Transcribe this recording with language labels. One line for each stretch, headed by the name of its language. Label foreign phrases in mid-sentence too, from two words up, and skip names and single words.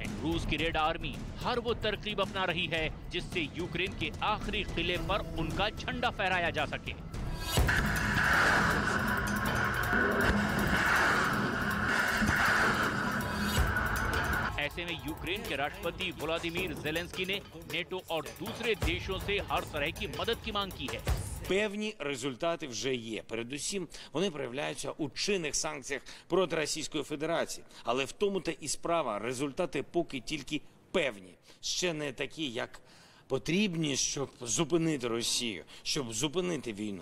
Hindi: रूस की रेड आर्मी हर वो तरकीब अपना रही है जिससे यूक्रेन के आखिरी किले पर उनका झंडा फहराया जा सके। ऐसे में यूक्रेन के राष्ट्रपति व्लादिमीर ज़ेलेंस्की ने नेटो और दूसरे देशों से हर तरह की मदद की मांग की है।
Ukrainian: Певні результати вже є. Передусім, вони проявляються у чинних санкціях проти Російської Федерації. Але в тому-то і справа. Результати поки тільки певні. Ще не такі, як потрібні, щоб зупинити Росію, щоб зупинити війну.